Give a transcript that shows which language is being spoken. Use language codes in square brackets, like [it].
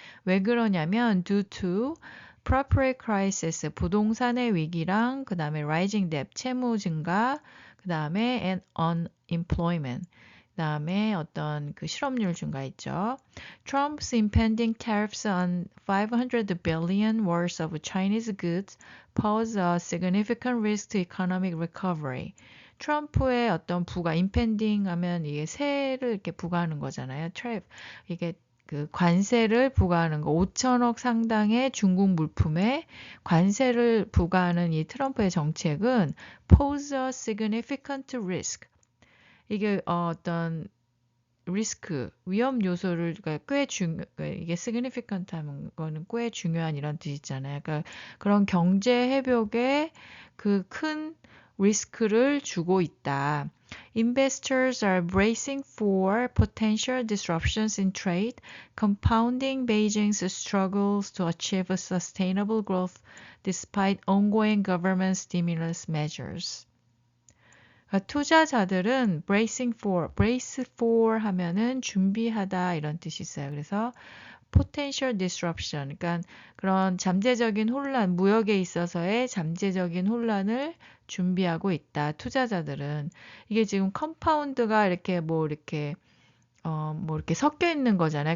[ko] 왜 그러냐면 [en] due to property crisis, [ko] 부동산의 위기랑 그 다음에 [en] rising debt, [ko] 채무 증가, 그 다음에 [en] and unemployment. [ko] 그 다음에 어떤 그 실업률 증가했죠. [en] Trump's impending tariffs on 500 billion worth of Chinese goods pose a significant risk to economic recovery. [ko] 트럼프의 어떤 부가 impending 하면 이게 세를 이렇게 부과하는 거잖아요. [en] tariff. [ko] 이게 그 관세를 부과하는 거 5천억 상당의 중국 물품에 관세를 부과하는 이 트럼프의 정책은 [en] pose a significant risk. [ko] 이게 어떤 리스크, 위험 요소를 그러니까 이게 significant 하는 거는 꽤 중요한 이런 뜻 있잖아요. 그러니까 그런 경제 회복에 그 큰 리스크를 주고 있다. [en] Investors are bracing for potential disruptions in trade, compounding Beijing's struggles to achieve sustainable growth despite ongoing government stimulus measures. [ko] 투자자들은 brace for 하면은 준비하다 이런 뜻이 있어요. 그래서 [en] potential disruption, [ko] 그러니까 그런 잠재적인 혼란, 무역에 있어서의 잠재적인 혼란을 준비하고 있다. 투자자들은 이게 지금 컴파운드가 이렇게 뭐 이렇게 섞여 있는 거잖아요.